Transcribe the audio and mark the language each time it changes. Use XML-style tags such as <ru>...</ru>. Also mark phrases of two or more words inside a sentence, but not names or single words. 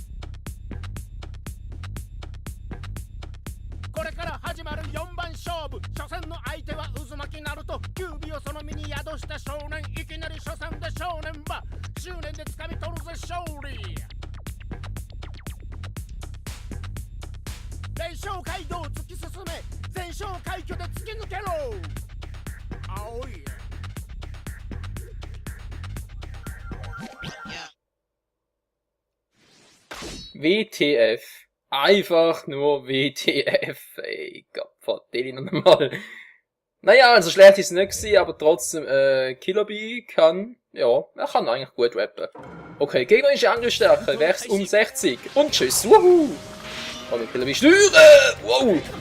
<ja>これから始まる4番勝負初戦の相手は渦巻きナルト九尾をその身に宿した少年いきなり初戦で少年は執念で掴み取るぜ勝利全勝街道を突き進め全勝快挙で突き抜けろ青い</ja> <de>WTF. Einfach nur WTF. Ey, Gott, verdammt nochmal. Naja, also schlecht ist es nicht gewesen, aber trotzdem, Killer Bee kann, ja, er kann eigentlich gut rappen. Okay, gegnerische Angriffsstärke, wächst um 60. Und tschüss, wuhu! Und Killer Bee steuern! Wow!</de>